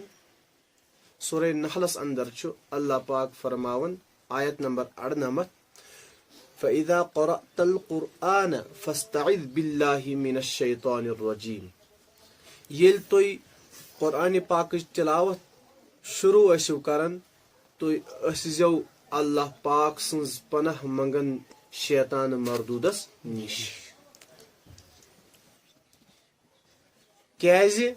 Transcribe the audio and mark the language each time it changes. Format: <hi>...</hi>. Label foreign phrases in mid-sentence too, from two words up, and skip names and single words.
<ks>سورہ نحلس اندر چھُ اللہ پاک فرماون آیت نمبر 98</ks> <ar>فَإِذَا قَرَأْتَ الْقُرْآنَ فَاسْتَعِذْ بِاللَّهِ مِنَ الشَّيْطَانِ الرَّجِيمِ.</ar> <ks>ییٚلہِ تُہۍ قرآن پاکٕچ تلاوت شروع ٲسِو کران تُہۍ ٲسۍزیو اللہ پاک سٕنٛز پناہ منگن شیطان مردودس نش. کیازِ؟</ks>